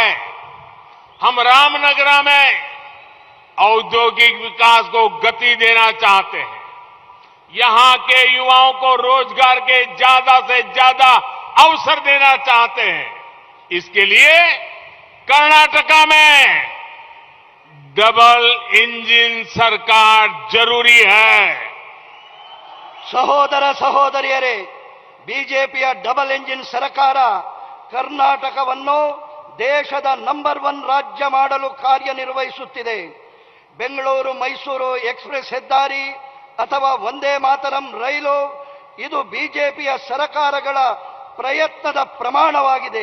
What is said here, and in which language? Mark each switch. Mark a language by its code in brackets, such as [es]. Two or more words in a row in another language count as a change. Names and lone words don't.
[hi] हम रामनगरा में औद्योगिक विकास को गति देना चाहते हैं। यहां के युवाओं को रोजगार के ज्यादा से ज्यादा अवसर देना चाहते हैं। इसके लिए कर्नाटका में [en] double engine [hi] सरकार जरूरी है। [kn] ಸಹೋದರ ಸಹೋದರಿಯರೇ, ಬಿಜೆಪಿಯ [en] double engine [kn] ಸರ್ಕಾರ ಕರ್ನಾಟಕವನ್ನು ದೇಶದ ನಂಬರ್ 1 ರಾಜ್ಯ ಮಾಡಲು ಕಾರ್ಯನಿರ್ವಹಿಸುತ್ತಿದೆ. ಬೆಂಗಳೂರು ಮೈಸೂರು ಎಕ್ಸ್ಪ್ರೆಸ್ ಹೆದ್ದಾರಿ ಅಥವಾ ವಂದೇ ಮಾತರಂ ರೈಲು ಇದು ಬಿಜೆಪಿಯ ಸರ್ಕಾರಗಳ ಪ್ರಯತ್ನದ ಪ್ರಮಾಣವಾಗಿದೆ.